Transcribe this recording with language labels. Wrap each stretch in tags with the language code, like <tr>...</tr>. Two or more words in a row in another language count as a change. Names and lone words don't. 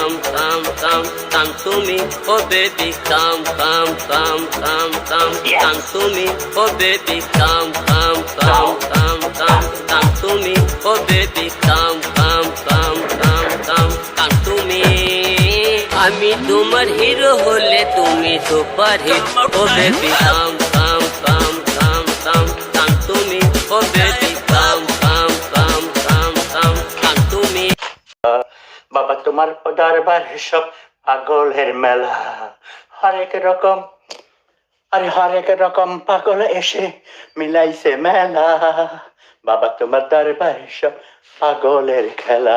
<en>come, come, come to me, oh baby, come, come, come, come, come, come to me, oh baby, come, come, come, come, come, come to me, oh baby, come, come, come, come, come, come to me.</en> <bn>আমি তোমার হিরো হলে তুমি</bn> <en>super hit, oh baby come come come come come come</en> <bn>তুমি,</bn> <en>oh baby come come come come come come</en> <bn>তুমি। বাবা তোমার দরবার সব পাগলের মেলা, হরেক রকম হরেক রকম পাগল এসে মিলাইছে মেলা। বাবা তোমার দরবার সব পাগলের খেলা।</bn>